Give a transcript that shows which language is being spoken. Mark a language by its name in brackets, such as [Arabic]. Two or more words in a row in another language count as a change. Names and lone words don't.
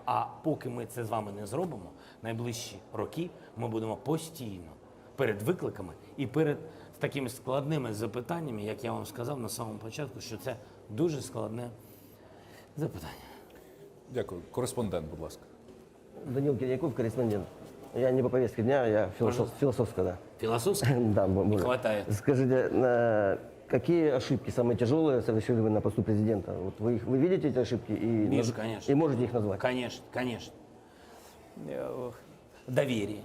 [Ukrainian] А поки ми це з вами не зробимо, найближчі роки ми будемо постійно перед викликами і перед такими складними запитаннями, як я вам сказав на самому початку, що це дуже складне запитання. Дякую. Кореспондент, будь ласка. [Russian] Данил Кирьяков, корреспондент. Я не по повестке дня, я философская, да. Философская? Да, не хватает. Скажите, какие ошибки самые тяжелые совершили вы на посту президента? Вот вы видите эти ошибки Вижу, конечно. И можете их назвать? Конечно. Доверие.